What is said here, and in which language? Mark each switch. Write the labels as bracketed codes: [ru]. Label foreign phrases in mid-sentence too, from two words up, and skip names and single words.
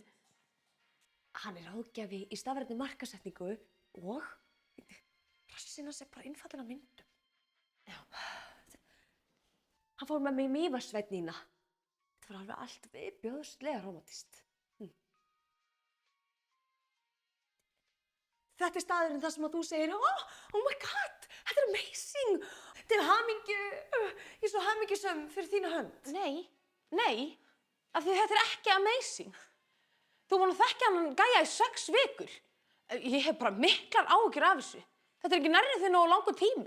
[is] Hann er ráðgjafi í stafrænni markasetningu og rassinn hans er bara einfaldinn af myndum. Já. Hann fór með mig í Mývatnssveit, Nína. Þetta var alveg allt viðbjóðslega rómantískt. Þetta er staðurinn þar sem að þú segir, [en] oh my god, [is] þetta er amazing. Til hamingju, ég er svo hamingjusöm fyrir þína hönd. Nei, af því þetta er ekki amazing. Þú búin að þekkja hann gæja í 6 vikur. Ég hef bara miklar áhyggjur af þessu. Þetta er ekki nærri því nógu langur tími.